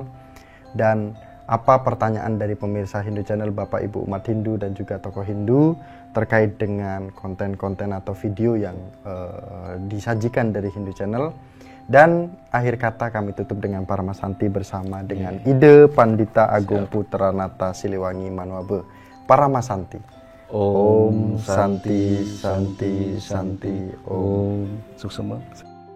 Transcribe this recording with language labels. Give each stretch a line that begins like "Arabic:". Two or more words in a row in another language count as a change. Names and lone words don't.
Indonesian: Dan apa pertanyaan dari pemirsa Hindu Channel, Bapak Ibu umat Hindu dan juga tokoh Hindu terkait dengan konten-konten atau video yang disajikan dari Hindu Channel. Dan akhir kata kami tutup dengan Paramasanti bersama dengan Ide Pandita Agung Putranata Siliwangi Manuabe. Paramasanti.
Sanskrit: Om Santi Santi Santi Om.
Indonesian: Suksema.